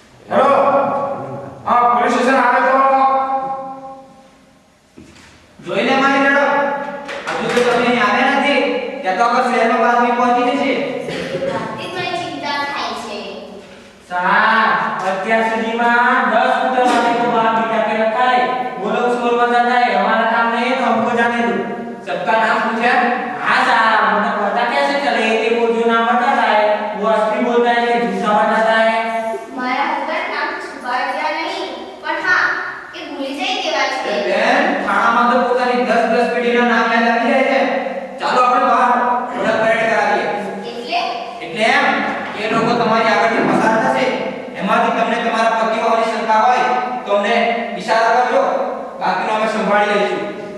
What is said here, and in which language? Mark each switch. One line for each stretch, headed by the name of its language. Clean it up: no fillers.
Gujarati: Hello, હા police station આવે તો જોઈને મારી મેડમ, હજુ તો તમે અહીં આવ્યા નથી ત્યાં તો આગળ શહેરમાં બાતમી પહોંચી જશે. વાતથી મને ચિંતા થાય છે. સાહેબ, અત્યાર સુધીમાં 10 સ્કૂટર
Hindi: वाले को बाहर बिठा के रखा है. वो लोग स्कूल में जाता है, हमारा काम नहीं है तो हमको जाने दो. सबका नाम पूछा? हाँ साहब, मतलब पता कैसे चले कि वो जो नाम बताता है वो असली बोलता है कि झूठा बताता है.
Gujarati: મારા હસબન્ડ નામ છુપાડ્યા નહીં પણ હા એ ભૂલી જાય તેવા છે. બેન, થાણામાં તો પોતાની 10 પેઢીના નામ યાદ આવી જાય છે. ચાલો આપણે બહાર થોડા પરેડ કરાવીએ. એટલે એમ કે લોકો તમારી આગળથી પસાર થશે, એમાંથી તમને તમારા પતિ હોવાની શંકા હોય તો અમને ઈશારો કરજો, બાકીનો અમે સંભાળી લઈશું.